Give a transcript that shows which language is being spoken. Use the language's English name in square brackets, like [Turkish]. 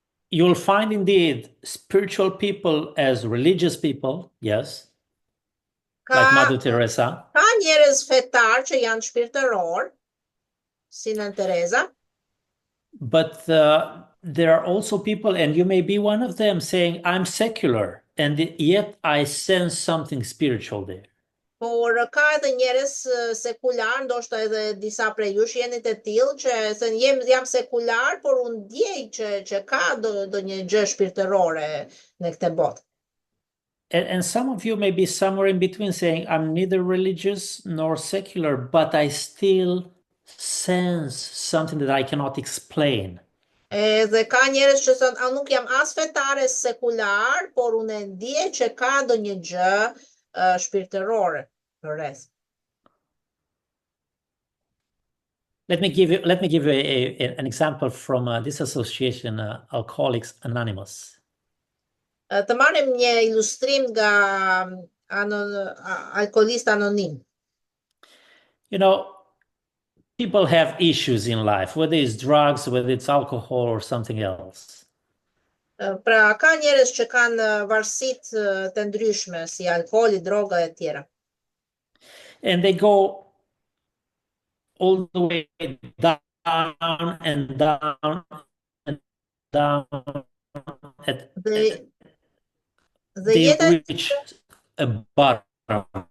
[English] You'll find indeed spiritual people as religious people, yes, like Mother Teresa. [Albanian] Ka njerëz fetar që janë shpirtëror, si Nën Teresa. [English] But there are also people, and you may be one of them, saying, I'm secular, and yet I sense something spiritual there. [Albanian] Por ka edhe njerëz sekular, ndoshta edhe disa prej jush jeni të tillë që thënë jam sekular, por unë ndjej që ka ndonjë gjë shpirtërore në këtë botë. [English] And some of you may be somewhere in between, saying, I'm neither religious nor secular, but I still sense something that I cannot explain. [Albanian] Edhe ka njerëz që thonë, nuk jam as fetare sekular, por unë ndjej që ka ndonjë gjë shpirtërore rreth. [English] Let me give you an example from this association, Alcoholics Anonymous. [Albanian] Të marrim një ilustrim nga alkoolist anonim. [English] You know, people have issues in life, whether it's drugs, whether it's alcohol or something else. [Albanian] Pra, ka njerëz që kanë varësitë të ndryshme, si alkooli, droga e tjera. [English] And they go all the way down and down and down. They reach a bottom.